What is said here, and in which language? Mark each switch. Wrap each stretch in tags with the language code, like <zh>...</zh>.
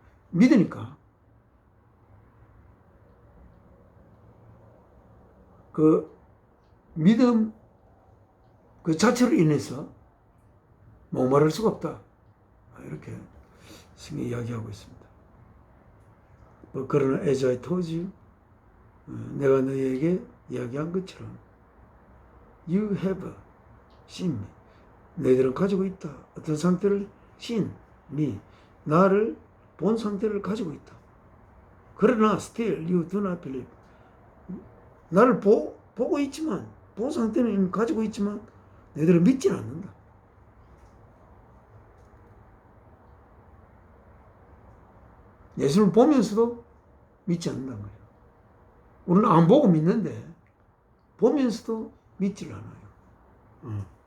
<ko>믿으니까 그 믿음 그 자체로 인해서 목마를 수가 없다. 이렇게 성경이 이야기하고 있습니다. 그러나</ko> <en>as I told you,</en> <ko>내가 너희에게 이야기한 것처럼</ko> <en>you have seen me.</en> <ko>너희들은 가지고 있다. 어떤 상태를</ko> <en>seen me.</en> <ko>나를 본 상태를 가지고 있다. 그러나</ko> <en>still you do not believe.</en> <ko>나를 보고 있지만 본 상태는 가지고 있지만 너희들은 믿지는 않는다. 예수를 보면서도 믿지 않는다는 거예요. 우리는 안 보고 믿는데 보면서도 믿지를 않아요.</ko>